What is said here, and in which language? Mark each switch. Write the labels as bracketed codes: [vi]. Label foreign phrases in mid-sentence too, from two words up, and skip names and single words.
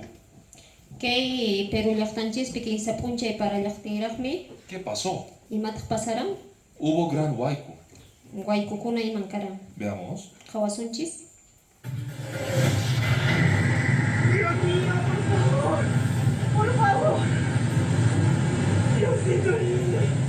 [qu] Kay Peru llaqtanchispi kinsa punchay para llaqtinraqmi. [es] ¿qué pasó? [qu] Imataq pasaran? [es] Hubo gran huaico. [qu] Waykukuna iman karan. [es] Veamos. [qu] Qawasunchis. [es] Dios mío, por favor. Diosito lindo.